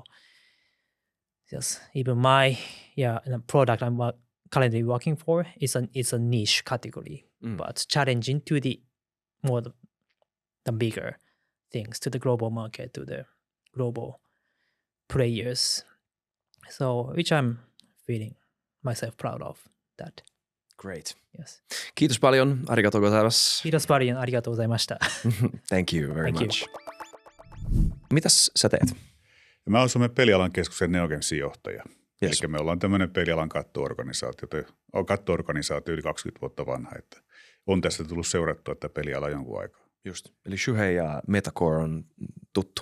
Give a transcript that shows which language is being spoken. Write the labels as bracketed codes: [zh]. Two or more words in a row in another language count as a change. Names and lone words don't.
[en] Yes, even my the product I'm currently working for is a niche category, but challenging to the more the bigger things, to the global market, to the global players. So which I'm feeling myself proud of that. Great. Yes. [fi] Kiitos paljon. [ja] ありがとうございます. [fi] Kiitos paljon. [ja] ありがとうございました. [en] Thank you very Thank much. [fi] Mitäs sä teet? Mä olen Suomen pelialan keskuksen Neogamesin johtaja. [en] Yes. [fi] Eli me ollaan tämmöinen pelialan katto-organisaatio yli 20 vuotta vanha. Että on tästä tullut seurattua tätä pelialaa jonkun aikaa. Just. Eli Shuhei ja Metacore on tuttu.